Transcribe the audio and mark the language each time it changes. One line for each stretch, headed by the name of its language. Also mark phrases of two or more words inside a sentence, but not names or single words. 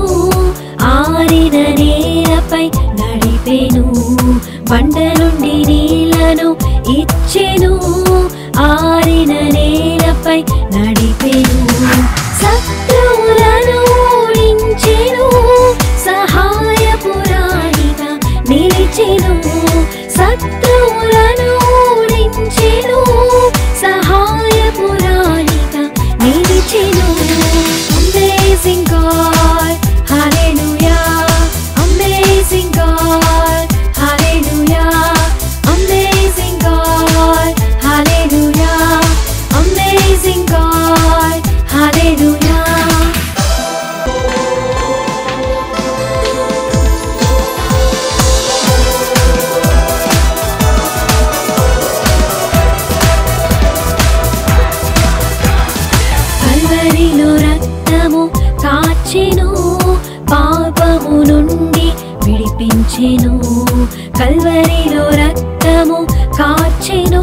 Telugu: ఆరిన నేలపై నడిపెను బండ నుండి నీళ్లను ఇచ్చెను ఆరిన నేలపై నడిపెను శత్రువులను ఓడించెను సహాయపురాణిగా నిలిచెను శత్రువులను ఓడించెను సహాయపురాణిగా నిలిచెను
English: Amazing God hallelujah Amazing God hallelujah Amazing God hallelujah Amazing God hallelujah
Telugu: కల్వరిలో రక్తము కాచెను పాపము నుండి విడిపించెను కల్వరిలో రక్తము కాచెను